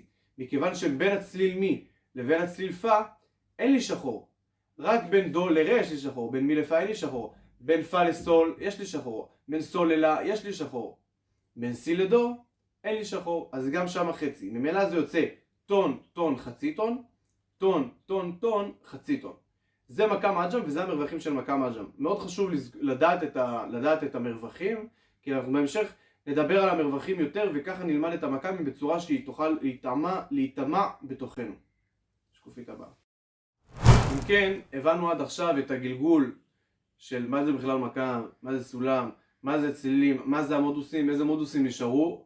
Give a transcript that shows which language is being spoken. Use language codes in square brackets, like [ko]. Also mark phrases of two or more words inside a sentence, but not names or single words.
[he] מכיוון שבין הצליל מי לבין הצליל פא אין לי שחור. רק בין דו לרה יש לי שחור. בין מי לפא אין לי שחור. בין פא לסול יש לי שחור. בין סול ללה יש לי שחור. בין סי לדו אין לי שחור. אז גם שם חצי. ממילא זה יוצא טון, טון, חצי טון. טון, טון, טון, חצי טון. זה מקם עג'ם וזה המרווחים של מקם עג'ם. מאוד חשוב לדעת את המרווחים, כי אנחנו בהמשך נדבר על המרווחים יותר, וככה נלמד את המקמים בצורה שהיא תוכל להיטמע בתוכנו. שקופית הבאה. אם כן, הבנו עד עכשיו את הגלגול של מה זה בכלל מקם, מה זה סולם, מה זה צלילים, מה זה המודוסים, איזה מודוסים נשארו.